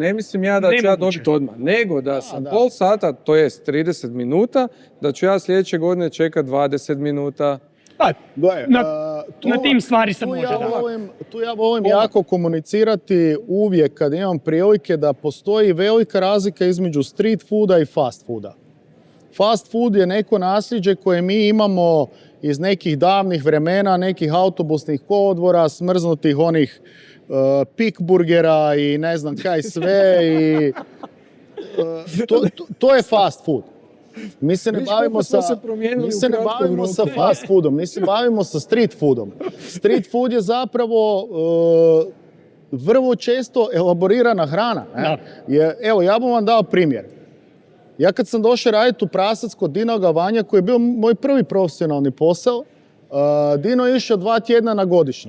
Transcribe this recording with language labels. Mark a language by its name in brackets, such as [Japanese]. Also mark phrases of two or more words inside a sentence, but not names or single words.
[Croatian] Ne mislim ja da ću ja dobiti odmah, nego da sam pol sata, to jest 30 minuta, da ću ja sljedeće godine čekat 20 minuta. Na tim stvari se može. Tu ja volim jako komunicirati uvijek kad imam prilike da postoji velika razlika između [English] street fooda [Croatian] i [English] fast fooda. Fast food [Croatian] je neko nasljeđe koje mi imamo iz nekih davnih vremena, nekih autobusnih kolodvora, smrznutih onih pik burgera i ne znam kaj sve. To je [English] fast food. [Croatian] Mi se ne bavimo sa [English] fast foodom, [Croatian] mi se bavimo sa [English] street foodom. Street food [Croatian] je zapravo vrlo često elaborirana hrana. Evo, ja bih vam dao primjer. Ja kad sam došao raditi u Prasac kod Dina Gavanja, koji je bio moj prvi profesionalni posao, Dino je išao 2 tjedna na godišnji.